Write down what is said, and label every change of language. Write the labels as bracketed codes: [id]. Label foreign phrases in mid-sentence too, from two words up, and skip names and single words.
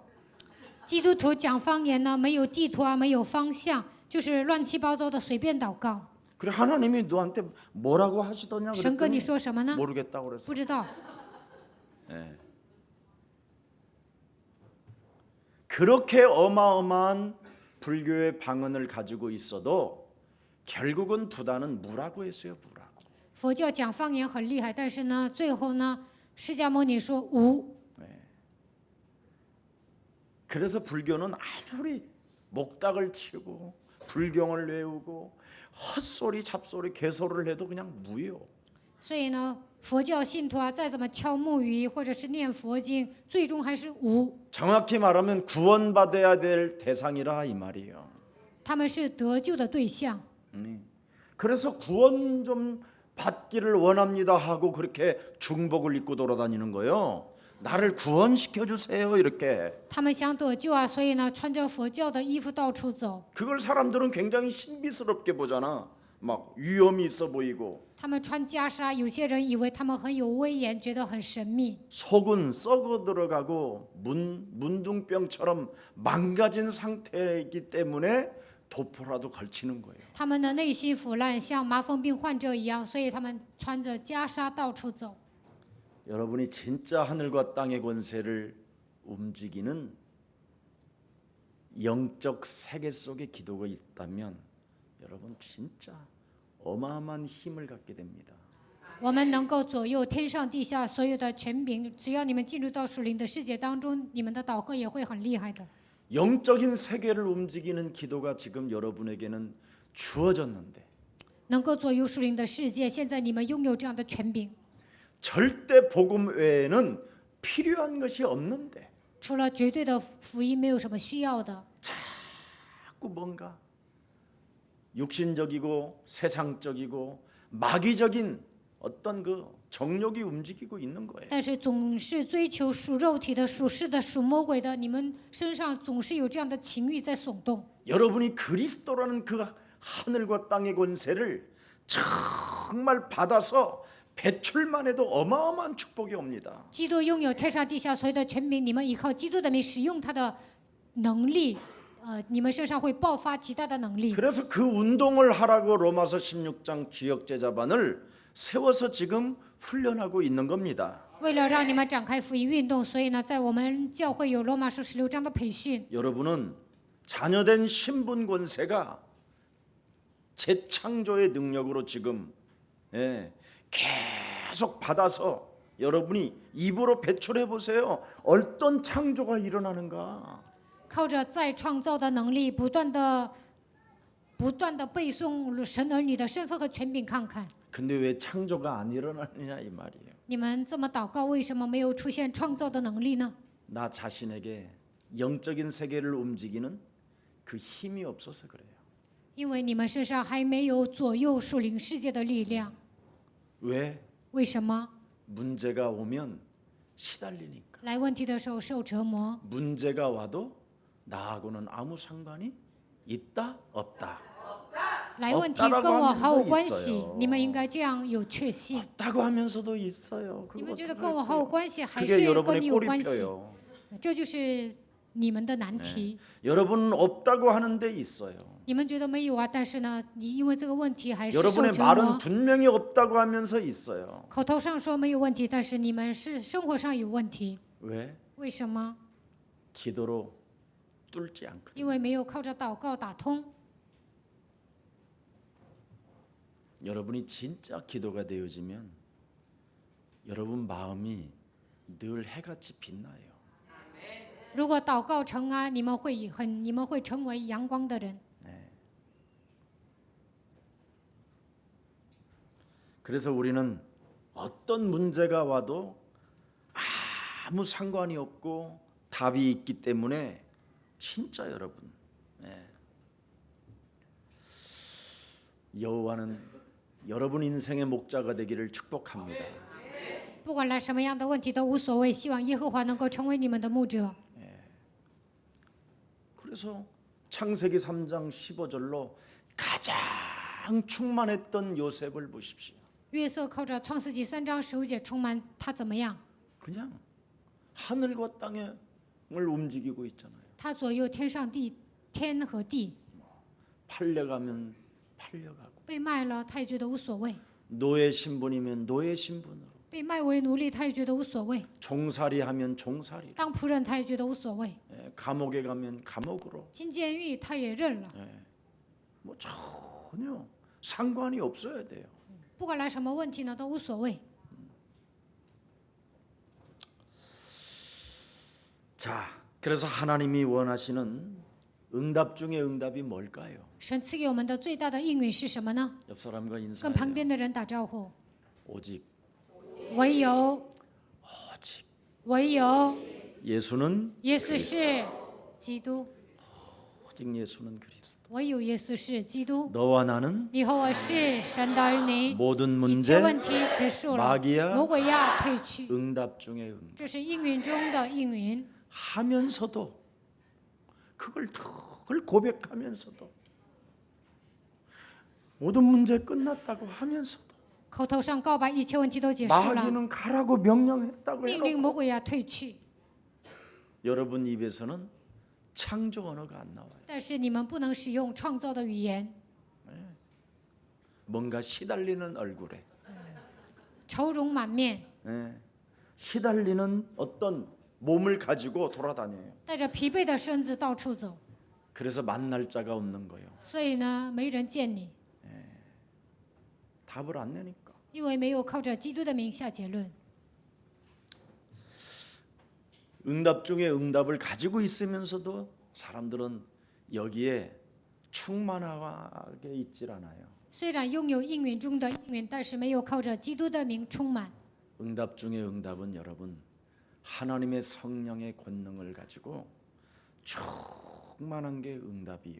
[zh] 基督徒讲方言呢，没有地图啊，没有方向，就是乱七八糟的随便祷告。 [ko] 그래 하나님이 너한테 뭐라고 하시더냐 [zh] 神跟你 [ko] 그랬더니 [zh] 说什么呢？ [ko] 모르겠다고 그랬어. [zh] 不知道。 [ko] 그렇게 어마어마한 불교의 방언을 가지고 있어도 결국은 부다는 무라고 했어요. 무라고. [zh] 佛教讲方言很厉害，但是呢，最后呢，释迦牟尼说无。 [ko] 그래서 불교는 아무리 목닥을 치고 불경을 외우고 헛소리 잡소리 개소리를 해도 그냥 무요. [zh] 所以呢，佛教信徒啊，再怎么敲木鱼或者是念佛经，最终还是无。 [ko] 정확히 말하면 구원받아야 될 대상이라 이 말이에요. [zh] 他们是得救的对象。 [ko] 그래서 구원 좀 받기를 원합니다 하고 그렇게 중복을 입고 돌아다니는 거예요. 나를 구원시켜 주세요 이렇게. [zh] 他们想得救啊，所以呢，穿着佛教的衣服到处走。 [ko] 그걸 사람들은 굉장히 신비스럽게 보잖아. 막 위험이 있어 보이고 [zh] 他们穿袈裟，有些人以为他们很有威严，觉得很神秘。 [ko] 속은 썩어 들어가고 문둥병처럼 망가진 상태이기 때문에 도포라도 걸치는 거예요. [zh] 他们的内心腐烂，像麻风病患者一样，所以他们穿着袈裟到处走。 [ko] 여러분이 진짜 하늘과 땅의 권세를 움직이는 영적 세계 속에 기도가 있다면 여러분 진짜 어마어마한 힘을 갖게 됩니다. [zh] 我们能够左右天上地下所有的权柄，只要你们进入到属灵的世界当中，你们的祷告也会很厉害的。 [ko] 영적인 세계를 움직이는 기도가 지금 여러분에게는 주어졌는데 [zh] 能够左右属灵的世界，现在你们拥有这样的权柄， [ko] 절대 복음 외에는 필요한 것이 없는데 [zh] 除了绝对的福音，没有什么需要的。 [ko] 자꾸 뭔가 육신적이고 세상적이고 마귀적인 어떤 그 정욕이 움직이고 있는 거예요. [zh] 但是总是追求属肉体的、属世的、属魔鬼的，你们身上总是有这样的情欲在耸动。 [ko] 여러분이 그리스도라는 그 하늘과 땅의 권세를 정말 받아서 배출만 해도 어마어마한 축복이 옵니다. [zh] 基督拥有天上地下所有的权柄，你们依靠基督的名使用他的能力，你们身上会爆发极大的能力。 [ko] 그래서 그 운동을 하라고 로마서 16장 주역 제자반을 세워서 지금 훈련하고 있는 겁니다. [zh] 为了让你们展开福音运动，所以呢，在我们教会有罗马书16章的培训。 [ko] 여러분은 자녀된 신분 권세가 재창조의 능력으로 지금 계속 받아서 여러분이 입으로 배출해 보세요. 어떤 창조가 일어나는가? [zh] 靠着再创造的能力，不断的背诵神儿女的身份和权柄，看看 [ko] 근데 왜 창조가 안 일어나느냐 이 말이에요. [zh] 你们这么祷告，为什么没有出现创造的能力呢？ [ko] 나 자신에게 영적인 세계를 움직이는 그 힘이 없어서 그래요. [zh] 因为你们身上还没有左右属灵世界的力量。 [ko] 왜? [zh] 为什么？ [ko] 문제가 오면 시달리니까. [zh] 来问题的时候受折磨， [ko] 문제가 와도 나하고는 아무 상관이 있다 없다. [zh] 来问题跟我毫无关系。你们应该这样有确信。 [ko] 없다고 하면서도 있어요. [zh] 你 [ko] 그거 [zh] 们觉得 [ko] 어떡할 [zh] 跟我毫无 [ko] 거예요? [zh] 关系，还 [ko] 그게 [zh] 是跟 [ko] 여러분의 [zh] 你有关系？ [ko] 꼬리표요. [zh] 这就是你们的难题。 [ko] 여러분은 없다고 하는데 있어요. [zh] 你们觉得没有啊，但是呢，你因为这个问题还是受 [ko] 여러분의 [zh] 折 [ko] 말은 [zh] 磨。 [ko] 분명히 없다고 하면서 있어요. [zh] 口头上说没有问题，但是你们是生活上有问题。 [ko] 왜? [zh] 为什么？ [ko] 기도로 뚫지 않거든요. [zh] 因为没有靠着祷告打通。 [ko] 여러분이 진짜 기도가 되어지면 여러분 마음이 늘 해같이 빛나요. [zh] 如果祷告成啊，你们会成为阳光的人。 [ko] 그래서 우리는 어떤 문제가 와도 아무 상관이 없고 답이 있기 때문에 진짜 여러분, 여호와는 여러분 인생의 목자가 되기를 축복합니다. [zh] 不管来什么样的问题都无所谓，希望耶和华能够成为你们的牧者。 [ko] 그래서 창세기 3장 15절로 가장 충만했던 요셉을 보십시오. [zh] 约瑟靠着创世纪3章15节充满，他怎么样？ [ko] 그냥 하늘과 땅을 움직이고 있잖아요. [zh] 他左右天上地，天和地。 [ko] 팔려가면 팔려가고 [zh] 被卖了，他也觉得无所谓； [ko] 노예 신분이면 노예 신분으로 [zh] 被卖为奴隶，他也觉得无所谓； [ko] 종살이하면 종살이 [zh] 当仆人，他也觉得无所谓； [ko] 감옥에 가면 감옥으로 [zh] 进监狱，他也认了。 [ko] 뭐 전혀 상관이 없어야 돼요. [zh] 不管来什么问题呢，都无所谓。 [ko] 자, 그래서 하나님이 원하시는 응답 중에 응답이 뭘까요? [zh] 神赐给我们的最大的应允是什么呢？ [ko] 옆 사람과 [zh] 跟旁 [ko] 인사해요. [zh] 边的人打招呼。 [ko] 오직 [zh] 唯有， [ko] 오직 [zh] 唯有， [ko] 예수는 [zh] 耶稣是基督， [ko] 오직 예수는 그리스도. [zh] 唯有耶稣是基督。 [ko] 너와 나는 [zh] 你和我是神的儿女， [ko] 모든 [zh] 一切 [ko] 문제 [zh] 问题结束了， [ko] 마귀야 [zh] 魔鬼要退去， [ko] 응답 중에 응답 [zh] 这是应允中的应允。 [ko] 하면서도 그걸 늘 고백하면서도 모든 문제 끝났다고 하면서도 [zh] 口头上告白一切问题都结束了， [ko] 마귀는 가라고 명령했다고 [zh] 命令 [ko] 해놓고 [zh] 魔鬼要退去， [ko] 여러분 입에서는 창조 언어가 안 나와요. [zh] 但是你们不能使用创造的语言， [ko] 뭔가 시달리는 얼굴에 [zh] 愁容满面， [ko] 시달리는 어떤 몸을 가지고 돌아다녀요. [zh] 带着疲惫的身子到处走， [ko] 그래서 만날 자가 없는 거예요. [zh] 所以呢，没人见你， [ko] 답을 안 내니까. [zh] 因为没有靠着基督的名下结论。 [ko] 응답 중에 응답을 가지고 있으면서도 사람들은 여기에 충만하게 있질 않아요. [zh] 虽然拥有应允中的应允，但是没有靠着基督的名充满。 [ko] 응답 중에 응답은 여러분 하나님의 성령의 권능을 가지고 충만한 게 응답이요.